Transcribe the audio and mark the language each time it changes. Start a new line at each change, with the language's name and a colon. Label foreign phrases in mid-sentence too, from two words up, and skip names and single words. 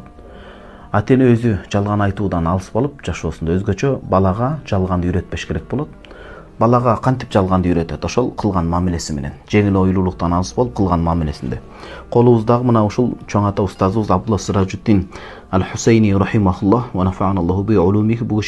Kyrgyz: Ата-эне өзү жалган айтуудан алыс болуп, жашоосунда өзгөчө балага жалганды үйрөтпеш керек болот. Балага кантип жалганды үйрөтөт? Ошол кылган мамилеси менен. Жеңил ойлуулуктан алыс болуп, кылган мамилесинде. Колубуздагы мына ушул чоң ата устазыбыз Абдулла Сиражутдин Ал-Хусейни
Arabic: رحمه الله ونفعنا الله بعلومه,
Kyrgyz: бу